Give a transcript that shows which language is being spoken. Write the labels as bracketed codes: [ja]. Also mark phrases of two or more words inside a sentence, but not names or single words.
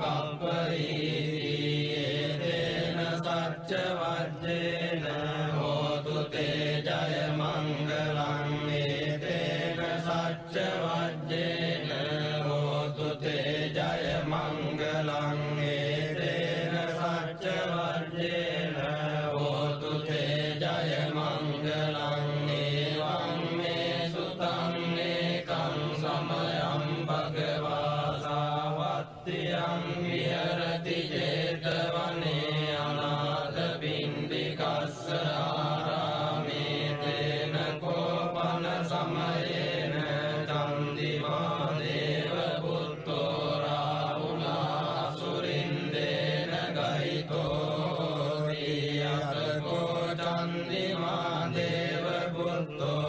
[pi] කප්පරීති තේන සච්ච වජ්ජේන හෝතු තේ ජය මංගලං තේන සච්ච වජ්ජේන හෝතු තේ ජය මංගලං තේන සච්ච වජ්ජේන හෝතු තේ ජය මංගලං ඒවං මේ සුතං ඒකං සමයං භගවා සාවත්තියං විහෙරති ජේතවනේ අනාථ පිණ්ඩිකස්ස ආරාමේ තේන කෝපන සමයේන චන්දිමා දේව පුත්තෝ රාහුලා සුරින්දේන ගහිතෝ රියතකෝ චන්දිමා දේව පුත්තෝ